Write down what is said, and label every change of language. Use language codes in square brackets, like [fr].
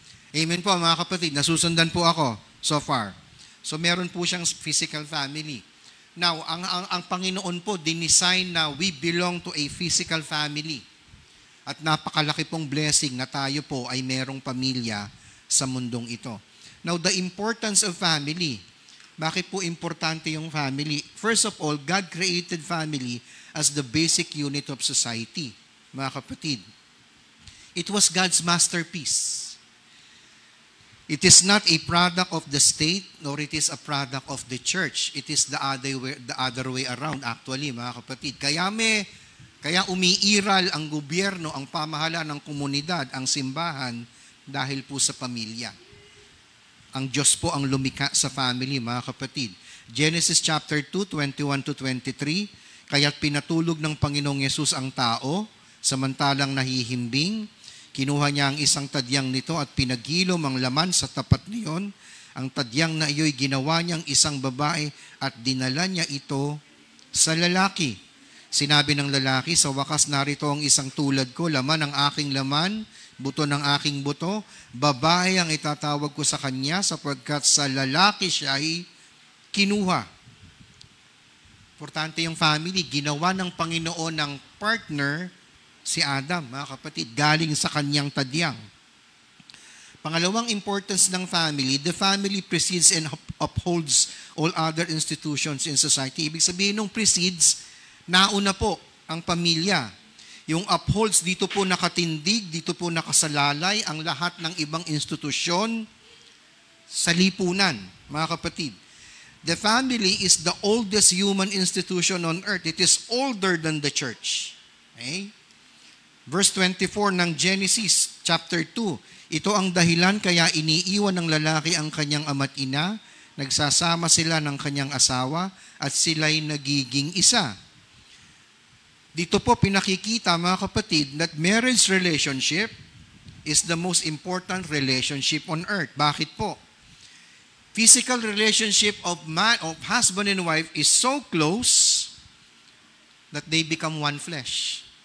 [tl] Amen po mga kapatid, nasusundan po ako [en] so far. [tl] So meron po siyang physical family. [en] Now, [tl] ang Panginoon po, dinesign na [en] we belong to a physical family. [tl] At napakalaki pong blessing na tayo po ay merong pamilya sa mundong ito. [en] Now, the importance of family. [tl] Bakit po importante yung [en] family? First of all, God created family as the basic unit of society. [tl] Mga kapatid, [en] it was God's masterpiece. It is not a product of the state, nor it is a product of the church. It is the other way around, actually, [tl] mga kapatid. Kaya umiiral ang gobyerno, ang pamahalaan ng komunidad, ang simbahan, dahil po sa pamilya. Ang Diyos po ang lumikha sa family, mga kapatid. Genesis chapter 2, 21 to 23, kaya't pinatulog ng Panginoong Yesus ang tao, samantalang nahihimbing, kinuha niya ang isang tadyang nito at pinaghilom ang laman sa tapat niyon. Ang tadyang na iyo'y ginawa niyang isang babae at dinala niya ito sa lalaki. Sinabi ng lalaki, sa wakas narito ang isang tulad ko, laman ang aking laman, buto ng aking buto, babae ang itatawag ko sa kanya sapagkat sa lalaki siya ay kinuha. Importante yung family, ginawa ng Panginoon ng partner si Adam, mga kapatid, galing sa kanyang tadyang. Pangalawang [en] importance ng family, the family precedes and upholds all other institutions in society. [tl] Ibig sabihin nung precedes, nauna po ang pamilya. Yung upholds, dito po nakatindig, dito po nakasalalay ang lahat ng ibang institusyon sa lipunan, mga kapatid. [en] The family is the oldest human institution on earth. It is older than the church. Okay? [tl] Verse 24 ng Genesis chapter 2, ito ang dahilan kaya iniiwan ng lalaki ang kanyang ama't ina, nagsasama sila ng kanyang asawa at sila'y nagiging isa. Dito po pinakikita, mga kapatid, [en] that marriage relationship is the most important relationship on earth. [tl] Bakit po? [en] Physical relationship of husband and wife is so close that they become one flesh.